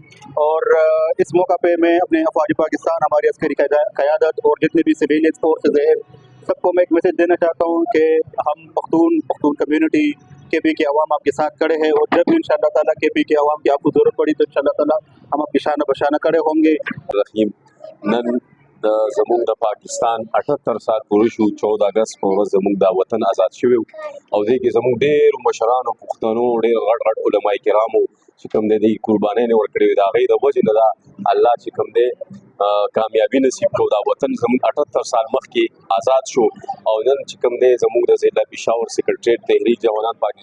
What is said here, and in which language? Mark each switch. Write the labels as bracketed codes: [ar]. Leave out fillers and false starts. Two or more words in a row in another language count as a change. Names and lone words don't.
[ur] اور اس موقع پے میں اپنے افواج پاکستان، ہماری عسکری قیادت اور جتنے بھی [en] civilian forces [ur] ہیں، سب کو میں ایک میسج دینا چاہتا ہوں کہ ہم پختون کمیونٹی KP کے عوام آپ کے ساتھ کھڑے ہیں. اور جب بھی [ar] ان شاء اللہ تعالیٰ [ur] KP کے عوام کی آپ کو ضرورت پڑی تو [ar] ان شاء اللہ تعالیٰ [ur] ہم آپ کی شان بشانہ کھڑے ہوں گے. [ps] रहीम नन د زمونږ د پاکستان 78 سال پوره شو 14 اگست په ورځ زمونږ د وطن آزاد شوی او دې کې زمونږ ډېر مشرانو پښتنو ډېر غټ علماء کرامو چې کوم دې قربانۍ نه ورکړي دا غي د وجه نه دا الله چې کوم دې کامیابی نصیب کړو دا وطن زمونږ 78 سال مخکې آزاد شو او نن چې کوم دې زمونږ د ضلع پېښور سیکریټریټ تحریک جوانان پاکستان